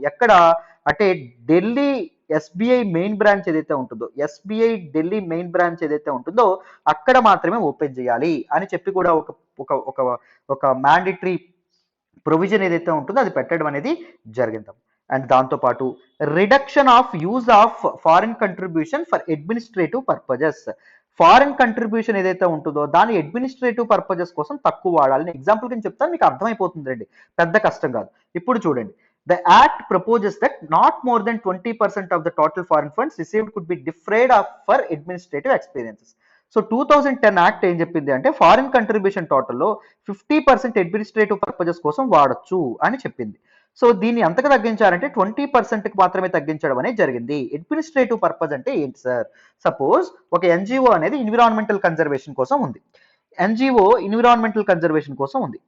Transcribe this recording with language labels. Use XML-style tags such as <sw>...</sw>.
<te>ఎక్కడ అంటే Delhi SBI main branch ఏదైతే ఉంటుందో, ఎస్బీఐ ఢిల్లీ మెయిన్ బ్రాంచ్ ఏదైతే ఉంటుందో అక్కడ మాత్రమే ఓపెన్ చేయాలి అని చెప్పి కూడా ఒక మ్యాండేటరీ ప్రొవిజన్ ఏదైతే ఉంటుందో అది పెట్టడం అనేది జరిగింది.</te> <en>And దాంతోపాటు reduction of use of foreign contribution for administrative purposes.</en> <te>Foreign contribution ఏదైతే ఉంటుందో దాని అడ్మినిస్ట్రేటివ్ పర్పజెస్ కోసం తక్కువ వాడాలని ఎగ్జాంపుల్ కింద చెప్తాను, మీకు అర్థమైపోతుంది రండి, పెద్ద కష్టం కాదు. ఇప్పుడు చూడండి,</te> <en>the act proposes that not more than 20% of the total foreign funds received could be defrayed for administrative expenses.</en> <te>So 2010 act ఏం చెప్పింది అంటే ఫారిన్ కంట్రిబ్యూషన్ టోటల్లో 50% అడ్మినిస్ట్రేటివ్ పర్పజెస్ కోసం వాడచ్చు అని చెప్పింది. సో దీన్ని ఎంతకు తగ్గించారంటే 20%కి మాత్రమే తగ్గించడం అనేది జరిగింది. అడ్మినిస్ట్రేటివ్ పర్పస్ అంటే ఏంటి సార్? సపోజ్ ఒక ఎన్జిఓ అనేది ఎన్విరాన్మెంటల్ కన్జర్వేషన్ కోసం ఉంది, ఎన్జిఓ ఎన్విరాన్మెంటల్ కన్జర్వేషన్ కోసం ఉంది.</te>